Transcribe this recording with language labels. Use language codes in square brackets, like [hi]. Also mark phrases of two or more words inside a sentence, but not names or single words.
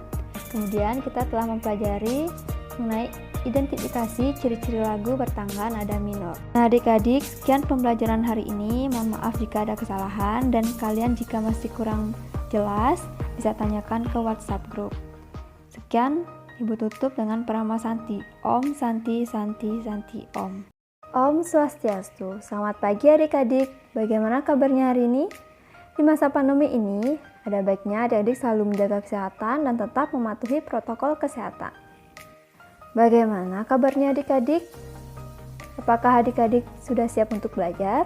[id] Kemudian kita telah mempelajari mengenai identifikasi ciri-ciri lagu bertangga nada minor. Nah, adik-adik, sekian pembelajaran hari ini. Mohon maaf jika ada kesalahan, dan kalian jika masih kurang jelas bisa tanyakan ke WhatsApp grup. Sekian, Ibu tutup dengan Parama Santi. [sa] Om Santi Santi Santi Om. Om Swastiastu. [id] Selamat pagi adik-adik. Bagaimana kabarnya hari ini? Di masa pandemi ini, ada baiknya adik-adik selalu menjaga kesehatan dan tetap mematuhi protokol kesehatan. Bagaimana kabarnya adik-adik? Apakah adik-adik sudah siap untuk belajar?